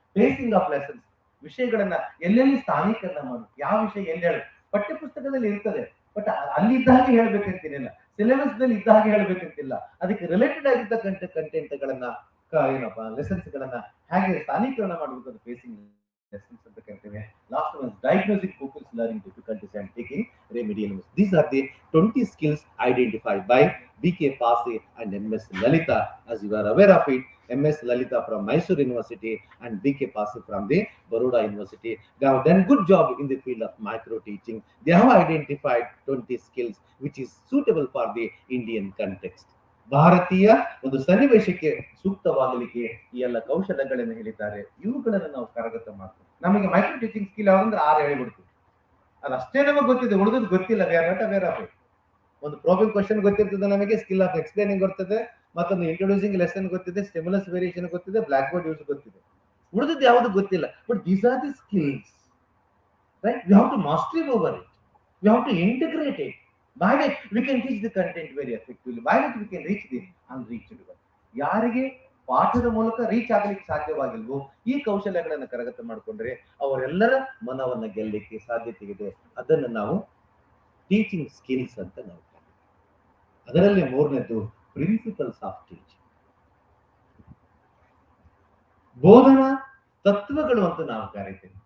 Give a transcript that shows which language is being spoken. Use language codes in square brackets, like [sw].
[kn] ಬೇಸಿಂಗ್ of lessons, ವಿಷಯಗಳನ್ನ ಎಲ್ಲೆಲ್ಲಿ ಸ್ಥಾನೀಕರಣ ಮಾಡಬೇಕು, ಯಾವ ವಿಷಯ ಎಲ್ಲಿ ಹೇಳ. ಪಠ್ಯ ಪುಸ್ತಕದಲ್ಲಿ ಇರ್ತದೆ, ಬಟ್ ಅಲ್ಲಿ ಇದ್ದ ಹಾಗೆ ಹೇಳ್ಬೇಕಂತೇನಿಲ್ಲ, ಸಿಲೆಬಸ್ ನಲ್ಲಿ ಇದ್ದ ಹಾಗೆ ಹೇಳ್ಬೇಕಂತಿಲ್ಲ. ಅದಕ್ಕೆ ರಿಲೇಟೆಡ್ ಆಗಿರ್ತಕ್ಕಂಥ ಕಂಟೆಂಟ್ಗಳನ್ನ ಏನಪ್ಪಾ ಲೆಸನ್ಸ್ ಗಳನ್ನ ಹೇಗೆ ಸ್ಥಾನೀಕರಣ ಮಾಡಬೇಕು, ಅದು ಬೇಸಿಂಗ್ ಲೆಸನ್ಸ್ ಅಂತ ಕರಿತೇವೆ. [en] Last one diagnosing pupils learning difficulties and taking remedial measures. These are the 20 skills identified by B.K. Cace and M.S. Lalita. As you are aware of it, M.S. Lalita from Mysore University and B.K. Cace from the Baroda University. They have done good job in the field of micro teaching. They have identified 20 skills which is suitable for the Indian context. [kn] ಭಾರತೀಯ ಒಂದು ಸನ್ನಿವೇಶಕ್ಕೆ ಸೂಕ್ತವಾಗಲಿಕ್ಕೆ ಈ ಎಲ್ಲ ಕೌಶಲ್ಯಗಳನ್ನು ಹೇಳಿದ್ದಾರೆ. ಇವುಗಳನ್ನು ನಾವು ಕರಗತ ಮಾಡ್ತೀವಿ. ನಮಗೆ ಮೈಕ್ರೋ ಟೀಚಿಂಗ್ ಸ್ಕಿಲ್ ಯಾವ್ದಂದ್ರೆ 6 ಹೇಳಿಬಿಡ್ತೀವಿ. ಅದಷ್ಟೇ ನಮಗೆ ಗೊತ್ತಿದೆ, ಉಳಿದದ್ದು ಗೊತ್ತಿಲ್ಲ. ಒಂದು ಪ್ರೋಬಿಂಗ್ ಕ್ವಶನ್ ಗೊತ್ತಿರ್ತದೆ ನಮಗೆ, ಸ್ಕಿಲ್ ಆಫ್ ಎಕ್ಸ್ಪ್ಲೇನಿಂಗ್ ಗೊತ್ತಿದೆ, ಮತ್ತೊಂದು ಇಂಟ್ರೊಡ್ಯೂಸಿಂಗ್ ಲೆಸನ್ ಗೊತ್ತಿದೆ, ಸ್ಟಿಮ್ಯುಲಸ್ ವೇರಿಯೇಷನ್ ಗೊತ್ತಿದೆ, ಬ್ಲಾಕ್ ಬೋರ್ಡ್ ಯೂಸ್ ಗೊತ್ತಿದೆ. ಉಳಿದದ್ದು ಯಾವುದು ಗೊತ್ತಿಲ್ಲ. [en] But these are the skills right? We have to mastery over it. We have to integrate it. By that we can teach the content very effectively. By that we can reach the unreachable. [kn] ಯಾರಿಗೆ ಪಾಠದ ಮೂಲಕ reach ಆಗಲಿಕ್ಕೆ ಸಾಧ್ಯವಾಗಿಲ್ವೋ ಈ ಕೌಶಲ್ಯಗಳನ್ನು ಕರಗತ ಮಾಡಿಕೊಂಡ್ರೆ ಅವರೆಲ್ಲರ ಮನವನ್ನ ಗೆಲ್ಲಲಿಕ್ಕೆ ಸಾಧ್ಯತೆ ಇದೆ. ಅದನ್ನು ನಾವು ಟೀಚಿಂಗ್ ಸ್ಕಿಲ್ಸ್ ಅಂತ ನಾವು ಅದರಲ್ಲಿ ಮೂರನೇದು ಪ್ರಿನ್ಸಿಪಲ್ಸ್ ಆಫ್ ಟೀಚಿಂಗ್, ಬೋಧನಾ ತತ್ವಗಳು ಅಂತ ನಾವು ಕರೀತೇವೆ.